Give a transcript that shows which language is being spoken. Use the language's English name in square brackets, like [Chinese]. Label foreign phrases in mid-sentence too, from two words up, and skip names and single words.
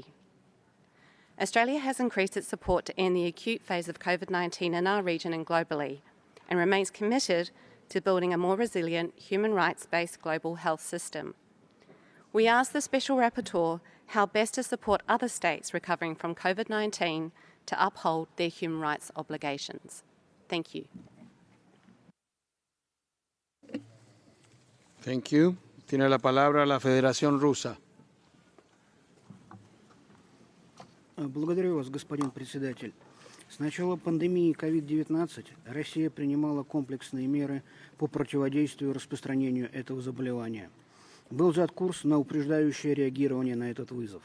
[English] Australia has increased its support to end the acute phase of COVID-19 in our region and globally, and remains committed to building a more resilient, human rights-based global health system. We ask the Special Rapporteur how best to support other states recovering from COVID-19 to uphold their human rights obligations. Thank you. Thank you. [Spanish] Tiene la palabra la Federación Rusa. [Russian] Благодарю вас, господин председатель. С начала пандемии COVID-19 Россия принимала комплексные меры по противодействию распространению этого заболевания. Был взят курс на упреждающее реагирование на этот вызов.